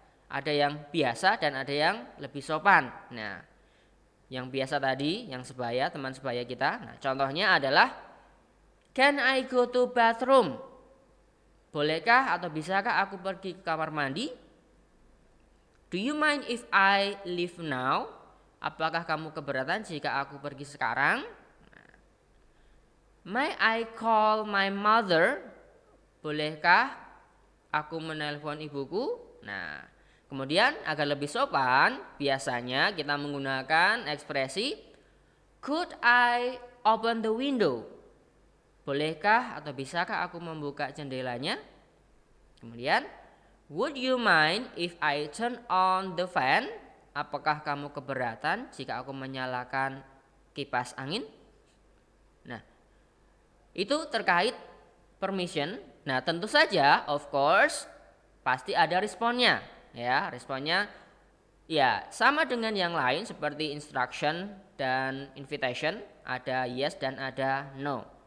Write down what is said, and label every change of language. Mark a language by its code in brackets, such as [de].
[id] Ada yang biasa dan ada yang lebih sopan. Nah, yang biasa tadi, yang sebaya, teman sebaya kita. Nah, contohnya adalah [en] can I go to bathroom? [id] Bolehkah atau bisakah aku pergi ke kamar mandi? [en] Do you mind if I leave now? [id] Apakah kamu keberatan jika aku pergi sekarang? [en] May I call my mother? [id] Bolehkah aku menelpon ibuku? Nah, kemudian agar lebih sopan, biasanya kita menggunakan ekspresi [en] could I open the window? [id] Bolehkah atau bisakah aku membuka jendelanya? [en] Kemudian, would you mind if I turn on the fan? [id] Apakah kamu keberatan jika aku menyalakan kipas angin? Nah, itu terkait permission. Nah, tentu saja, [en] of course, [id] pasti ada responnya, ya. Responnya, ya, sama dengan yang lain seperti instruction dan invitation, ada yes dan ada no.